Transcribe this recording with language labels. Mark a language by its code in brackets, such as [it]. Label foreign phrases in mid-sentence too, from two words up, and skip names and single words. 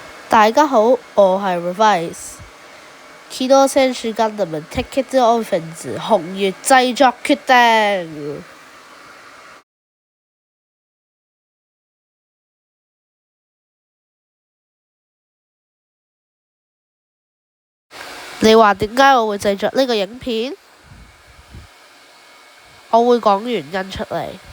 [yue] 大家好，我係 Revice。 [ja] 機動戦士ガンダム鉄血オフェンス紅月製作決定。 [yue] 你話點解我會製作呢個影片？我會講原因出嚟。